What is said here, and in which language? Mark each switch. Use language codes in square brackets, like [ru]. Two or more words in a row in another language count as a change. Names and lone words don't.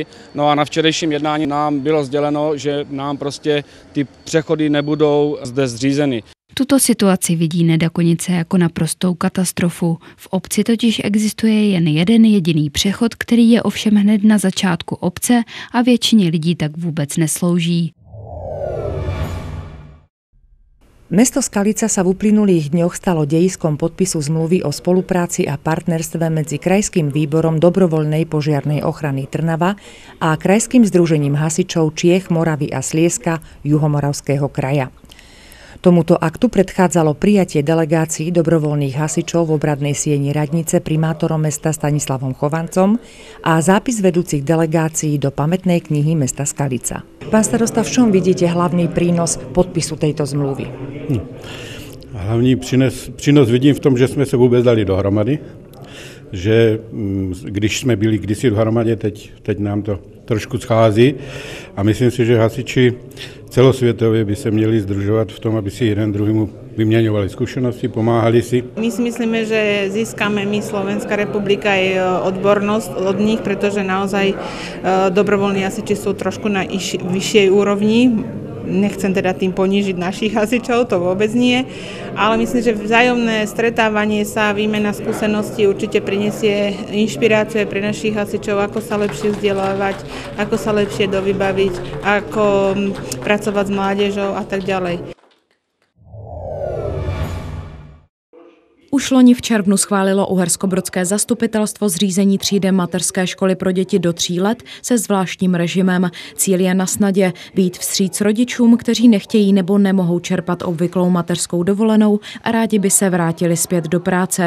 [cs] No a na včerejším jednání nám bylo sděleno, že nám prostě ty přechody nebudou zde zřízeny. Tuto situaci vidí Nedakonice jako naprostou katastrofu. V obci totiž existuje jen jeden jediný přechod, který je ovšem hned na začátku obce a většině lidí tak vůbec neslouží. [sk] Mesto Skalica sa v uplynulých dňoch stalo dejiskom podpisu zmluvy o spolupráci a partnerstve medzi Krajským výborom dobrovoľnej požiarnej ochrany Trnava a Krajským združením hasičov Čiech, Moravy a Slieska Juhomoravského kraja. Tomuto aktu predchádzalo prijatie delegácií dobrovoľných hasičov v obradnej sieni radnice primátorom mesta Stanislavom Chovancom a zápis vedúcich delegácií do pamätnej knihy mesta Skalica. Pán starosta, v čom vidíte hlavný prínos podpisu tejto zmluvy? [cs] Hlavní přínos vidím v tom, že jsme se vůbec dali dohromady, že když jsme byli kdysi dohromady, teď nám to trošku schází a myslím si, že hasiči celosvětově by se měli združovat v tom, aby si jeden druhému vyměňovali zkušenosti, pomáhali si. [sk] My si myslíme, že získame my, Slovenská republika, aj odbornosť od nich, pretože naozaj dobrovoľní hasiči sú trošku na vyššej úrovni. Nechcem teda tým ponížiť našich hasičov, to vôbec nie, ale myslím, že vzájomné stretávanie sa, výmena skúseností určite prinesie inšpiráciu pre našich hasičov, ako sa lepšie vzdelávať, ako sa lepšie dovybaviť, ako pracovať s mládežou a tak ďalej. [cs] Už loni v červnu schválilo uherskobrodské zastupitelstvo zřízení třídy mateřské školy pro děti do 3 let se zvláštním režimem. Cíl je na snadě vyjít vstříc rodičům, kteří nechtějí nebo nemohou čerpat obvyklou mateřskou dovolenou a rádi by se vrátili zpět do práce.